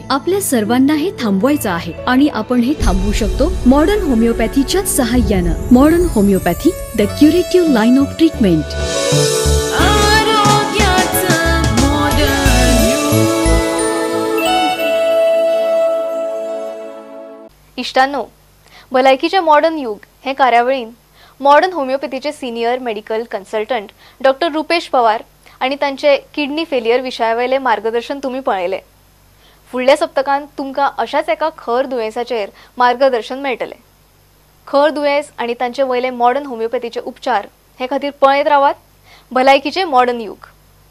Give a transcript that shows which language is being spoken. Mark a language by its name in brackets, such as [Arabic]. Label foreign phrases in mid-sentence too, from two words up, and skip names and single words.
[Marathi] आपल्या सर्वांना हे थांबवायचं आहे आणि आपण हे थांबवू शकतो मॉडर्न होमिओपॅथीच्या सहाय्यानं. [English] Modern Homeopathy, the curative line of treatment. [Konkani] इष्टांनो, भलायकीचे मॉडर्न युग हे कार्यावळीन मॉडर्न होमिओपॅथीचे [English] senior medical consultant [Konkani] डॉक्टर रुपेश पवार आणि तांचे [English] kidney failure [Konkani] विशयावयले मार्गदर्शन तुम्ही पळयले. फुडल्या सप्तकांत तुमकां अशाच एका खर दुयेंसाचेर मार्गदर्शन मेळटले. खर दुयेंस आणि तांचे वयले मॉडर्न होमिओपॅथीचे उपचार हे खातीर पळयत रावात भलायकीचे मॉडर्न युग.